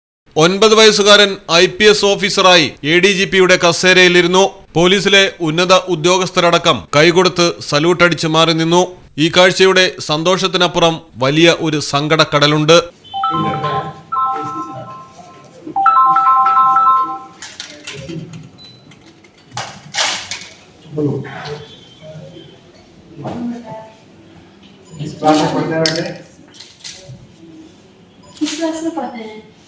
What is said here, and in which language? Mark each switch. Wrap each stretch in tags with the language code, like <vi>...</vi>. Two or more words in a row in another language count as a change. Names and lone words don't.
<ml>9 വയസ്സുകാരൻ IPS ഓഫീസറായി ADGPയുടെ കസേരയിലിരുന്നു. പോലീസിലെ ഉന്നത ഉദ്യോഗസ്ഥരടക്കം കൈകൊടുത്ത് സല്യൂട്ടടിച്ച് മാറി നിന്നു. ഈ കാഴ്ചയുടെ സന്തോഷത്തിനപ്പുറം വലിയ ഒരു സങ്കടക്കടലുണ്ട്.</ml> <hi>किस क्लास में पढ़ते हैं बेटे? किस क्लास में पढ़ते हैं?</hi>